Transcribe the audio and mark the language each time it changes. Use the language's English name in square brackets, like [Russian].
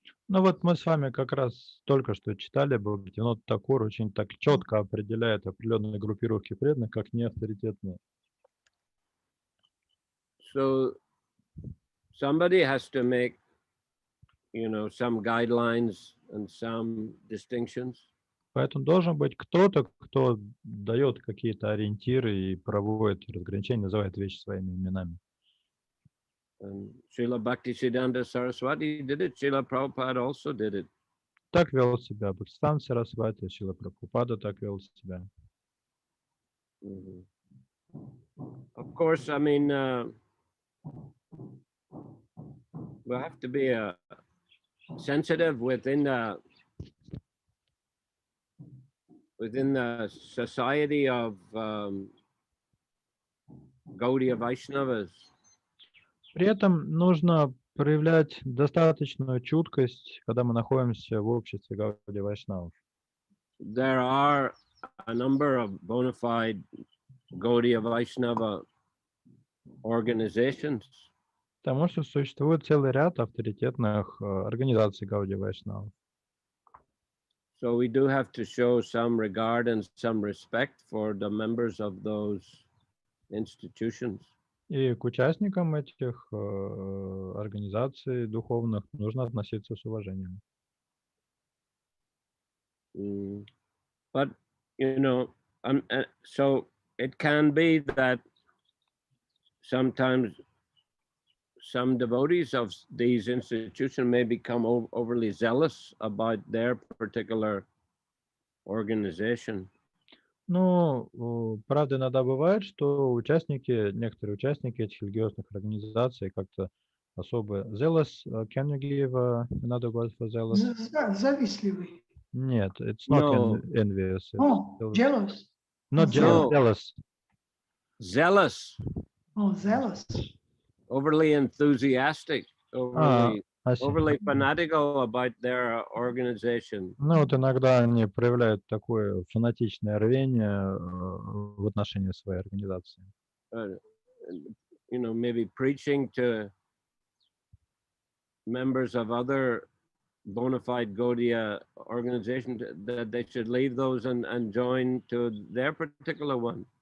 [Russian] Ну вот мы с вами как раз только что читали, Бхактивинода Тхакур очень так четко определяет определенные группировки преданных как неавторитетные. [English] So somebody has to make, some guidelines and some distinctions. [Russian] Поэтому должен быть кто-то, кто дает какие-то ориентиры и проводит разграничения, называет вещи своими именами. [English] And Srila Bhaktisiddhanta Saraswati did it. Srila Prabhupada also did it. [Russian] Так вел себя Бхактисиданта Сарасвати, Шрила Прабхупада так вел себя. Mhm. [English] Of course, I mean, we have to be sensitive within the society of Gaudiya Vaishnavas. [Russian] При этом нужно проявлять достаточную чуткость, когда мы находимся в обществе Гаудия Вайшнавов. [English] There are a number of bona fide Gaudiya Vaishnava organizations. [Russian] Потому что существует целый ряд авторитетных организаций Гаудия Вайшнавов. [English] So we do have to show some regard and some respect for the members of those institutions. [Russian] И к участникам этих организаций духовных нужно относиться с уважением. [English] But, you know, so it can be that sometimes some devotees of these institutions may become overly zealous about their particular organization. [Russian] Ну, правда, иногда бывает, что некоторые участники этих религиозных организаций как-то особо zealous. [English] Can you give another word for zealous? [Russian] Завистливый. Нет, [English] it's not No. envious. Oh, jealous. Not jealous, No. zealous. Zealous, Oh, zealous. overly enthusiastic, overly I see. fanatical about their organization. [Russian] Ну, вот иногда они проявляют такое фанатичное рвение в отношении своей организации. [English] You know, maybe preaching to members of other bona fide Gaudiya organizations that they should leave those and join to their particular one.